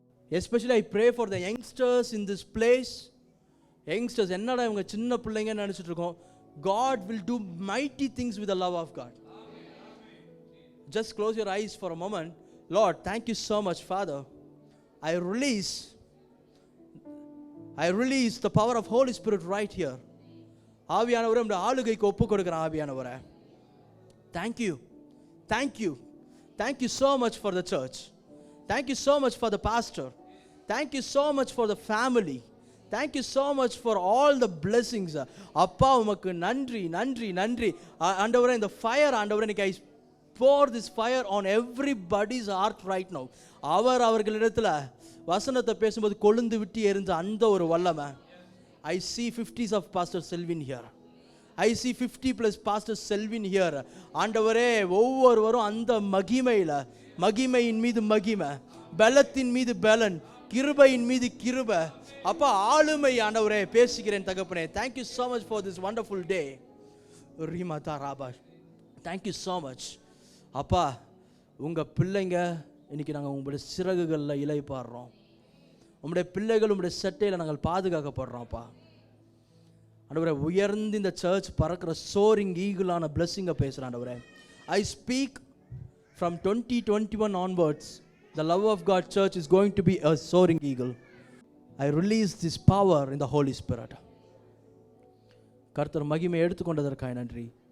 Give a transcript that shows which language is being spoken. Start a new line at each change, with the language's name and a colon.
English: Especially I pray for the youngsters in this place.
Tamil: Youngsters, என்னடா இவங்க சின்ன பிள்ளைங்கன்னு நினச்சிட்டு இருக்கோம்.
English: God will do mighty things with the love of God. Just close your eyes for a moment. Lord, thank you so much, Father. I release I release the power of Holy Spirit right here.
Tamil: ஆவியானவரே உம்முடைய ஆளுகைக்கு ஒப்பு கொடுக்கிறேன் ஆவியானவரே.
English: Thank you. Thank you. Thank you so much for the church. Thank you so much for the pastor. Thank you so much for the family. Thank you so much for all the blessings.
Tamil: அப்பா உமக்கு நன்றி நன்றி நன்றி ஆண்டவரே. இந்த fire ஆண்டவரே, இன்னைக்கு
English: I pour this fire on everybody's heart right now.
Tamil: அவர்களிடத்துல வசனத்தை பேசும்போது கொழுந்து விட்டு எரிஞ்ச அந்த ஒரு வல்லமை.
English: I see 50s of Pastor Selvin here. I see 50 plus Pastor Selvin here.
Tamil: ஆண்டவரே, ஒவ்வொருவரும் அந்த மகிமையின் மீது மகிமை, பலத்தின் மீது பலன், கிருபையின் மீது கிருபை. அப்பா ஆளுமை ஆண்டவரே பேசுகிறேன் தகப்பனே.
English: Thank you so much for this wonderful day. Rimata Rabash. Thank you so much.
Tamil: அப்பா உங்க பிள்ளைங்க இன்னைக்கு நாங்கள் உங்களுடைய சிறகுகளில் இலைப்பாடுறோம். உங்களுடைய பிள்ளைகள் உங்களுடைய செட்டையில் நாங்கள் பாதுகாக்கப்படுறோம்ப்பா. ஆண்டவரே, உயர்ந்து இந்த சர்ச் பறக்கிற சோரிங் ஈகிளான பிளெஸிங்கை பேசுகிறேன் ஆண்டவரே.
English: I speak from 2021 onwards, the love of God church is going to be a soaring eagle. I release this power in the Holy Spirit.
Tamil: கர்த்தர் மகிமை எடுத்துக்கொண்டதற்காக நன்றி.